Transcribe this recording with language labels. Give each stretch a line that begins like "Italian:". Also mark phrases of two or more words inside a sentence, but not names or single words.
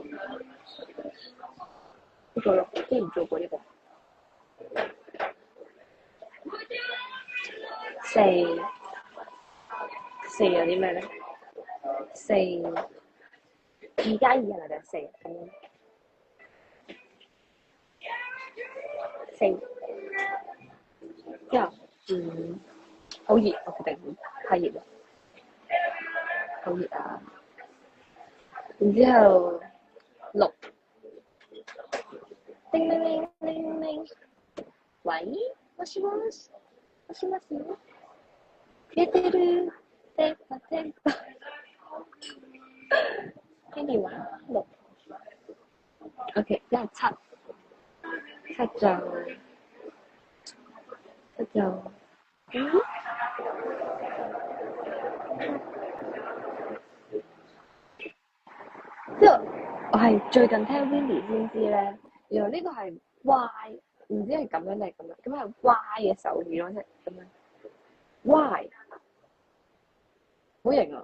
Cantonese: 呢個咯，之前做過呢個，四有啲咩咧？4 2+2係咪就4咁樣？4之後，好熱，我決定太熱啦，好熱啊！然之後6，叮鈴鈴鈴鈴，喂，
Japanese: もしもし，もしもし，出てる，電波電波，
Cantonese: 聽電話6 ，OK，之後7就，之後我係最近聽 Winnie 先知咧，原來呢個係 Y，唔知係咁樣定係咁樣，咁係 Y 嘅手語咯，即係咁樣 Y，好型啊！